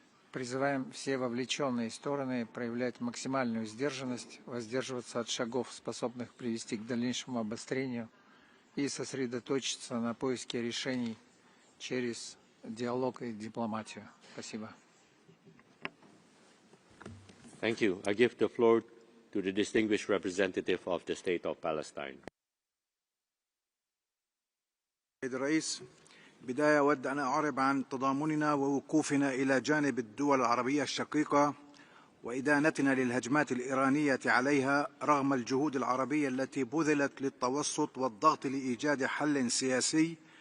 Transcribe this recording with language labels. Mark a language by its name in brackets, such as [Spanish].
[Russian] Призываем все вовлеченные стороны проявлять максимальную сдержанность, воздерживаться от шагов, способных привести к дальнейшему обострению, и сосредоточиться на поиске решений через диалог и дипломатию. Спасибо. [English] Thank you. I give the floor to the distinguished representative of the State of Palestine. [Arabic] سيد الرئيس، بداية أود أن أعرب عن تضامننا ووقوفنا إلى جانب الدول العربية الشقيقة وإدانتنا للهجمات الإيرانية عليها رغم الجهود العربية التي بذلت للتوسط والضغط لإيجاد حل سياسي